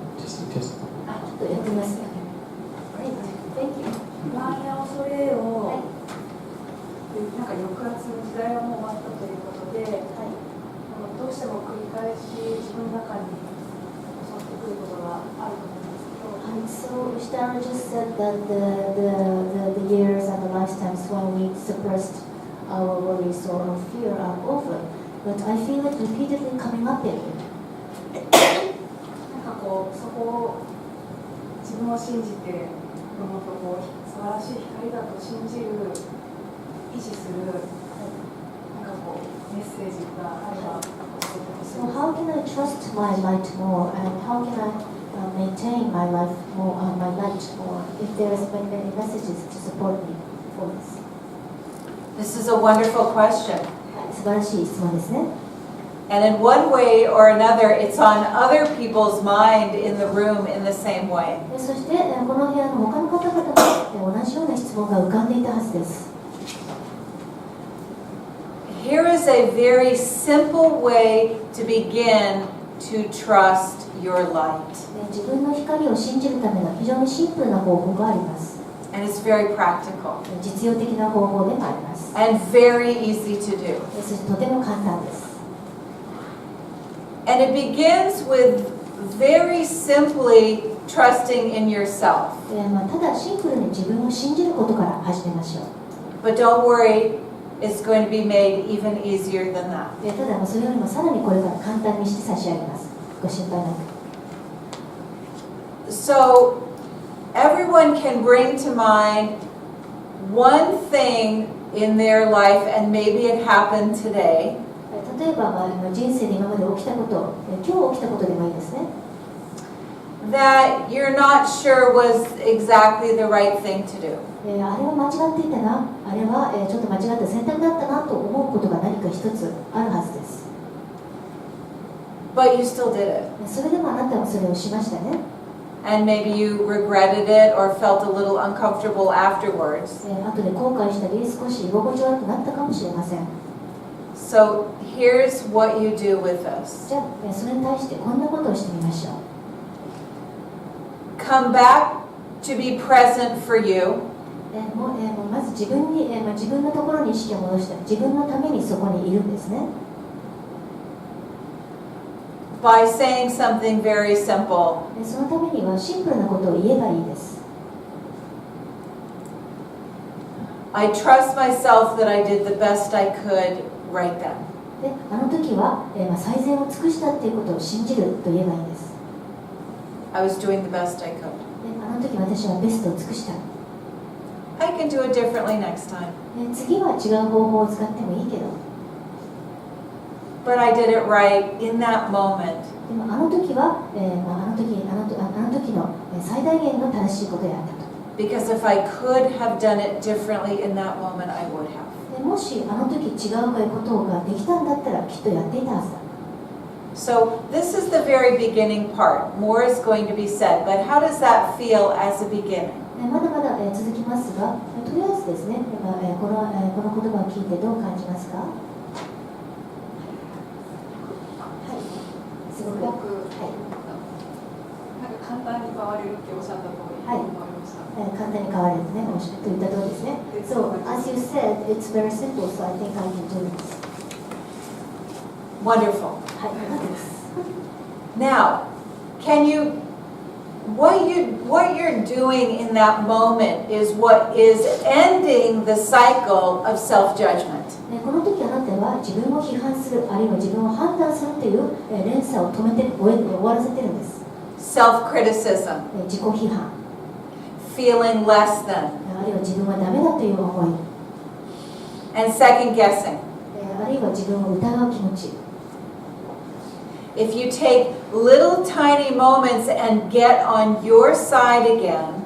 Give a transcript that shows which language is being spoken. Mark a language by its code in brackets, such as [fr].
[ja] ちょっとやってみます。不安や恐れを、なんか抑圧の時代はもう終わったということで、どうしても繰り返し自分の中に襲ってくることがあると思うんですけど。 [en] So Ishtara just said that the years and the lifetimes when we suppressed our worries or our fear are over, but I feel it repeatedly coming up in me. [ja] なんかこうそこを自分を信じてもっとこう素晴らしい光だと信じる維持するなんかこうメッセージがあれば教えてほしいです。 [en] So how can I trust my light more, and how can I maintain my life more, my light more, if there is many messages to support me for this? This is a wonderful question. [ja] 素晴らしい質問ですね。 [en] And in one way or another, it's on other people's mind in the room in the same way. [ja] そしてこの部屋の他の方々も同じような質問が浮かんでいたはずです。 [en] Here is a very simple way to begin to trust your light. [ja] 自分の光を信じるための非常にシンプルな方法があります。 [en] And it's very practical. [ja] 実用的な方法でもあります。 [en] And very easy to do. [ja] そしてとても簡単です。 [en] And it begins with very simply trusting in yourself. [ja] ただシンプルに自分を信じることから始めましょう。 [en] But don't worry, is going to be made even easier than that. [ja] ただそれよりもさらにこれから簡単にして差し上げます。ご心配なく。 [en] So everyone can bring to mind one thing in their life, and maybe it happened today, [ja] 例えば、人生で今まで起きたこと、今日起きたことでもいいですね。 [en] that you're not sure was exactly the right thing to do. [ja] あれは間違っていたな、あれは、ちょっと間違った選択だったなと思うことが何か一つあるはずです。 [en] But you still did it. [ja] それでもあなたはそれをしましたね。 [en] And maybe you regretted it or felt a little uncomfortable afterwards. [ja] 後で後悔したり、少し居心地悪くなったかもしれません。 [en] So here's what you do with this. [ja] じゃあ、それに対してこんなことをしてみましょう。 [en] Come back to be present for you. [ja] まず自分に、自分のところに意識を戻して、自分のためにそこにいるんですね。 [en] By saying something very simple. [ja] そのためにはシンプルなことを言えばいいです。 [en] I trust myself that I did the best I could right then. [ja] で、あの時は、最善を尽くしたっていうことを信じると言えばいいんです。 [en] I was doing the best I could. [ja] で、あの時私はベストを尽くした。 [en] I can do it differently next time. [ja] 次は違う方法を使ってもいいけど。 [en] But I did it right in that moment. [ja] でもあの時は、あの時の最大限の正しいことをやったと。 [en] Because if I could have done it differently in that moment, I would have. [ja] でもしあの時違うことができたんだったらきっとやっていたはずだ。 [en] So this is the very beginning part. More is going to be said, but how does that feel as a beginning? [ja] まだまだ続きますが、とりあえずですね、この言葉を聞いてどう感じますか？はい、すごく、はい、なんか簡単に変われるっておっしゃった通り、思いました。簡単に変われるね、おっしゃって言った通りですね。 [en] So, as you said, it's very simple, so I think I can do this. Wonderful. [ja] はい、よかったです。 [en] Now, can you, what you're doing in that moment is what is ending the cycle of self-judgment. [ja] この時あなたは自分を批判する、あるいは自分を判断するという連鎖を止めて終わらせてるんです。 [en] Self-criticism, [ja] 自己批判、 [en] feeling less than, [ja] あるいは自分はダメだという思い、 [en] and second guessing. [ja] あるいは自分を疑う気持ち。 [en] If you take little tiny moments and get on your side again,